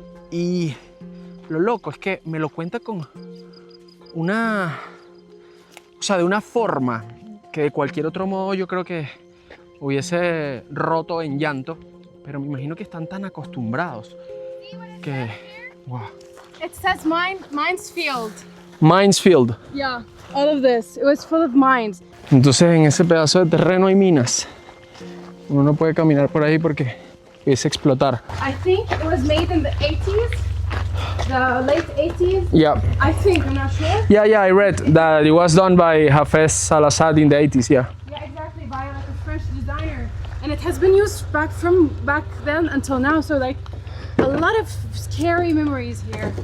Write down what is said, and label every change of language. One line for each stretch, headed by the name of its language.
Spanish: Y lo loco es que me lo cuenta con de una forma que de cualquier otro modo yo creo que hubiese roto en llanto, pero me imagino que están tan acostumbrados que...
English: Wow. It says Minesfield. Minesfield. Yeah, all of this. It was full of mines.
Spanish: Entonces en ese pedazo de terreno hay minas. Uno no puede caminar por ahí porque pudiese explotar.
English: I think it was made in the 80s. The late 80s? Yeah. I think, I'm not sure. Yeah, I read that it was done by Hafez al-Assad in the 80s, yeah. Yeah, exactly, by like a French designer. And it has been used back then until now, so like a lot of scary memories here.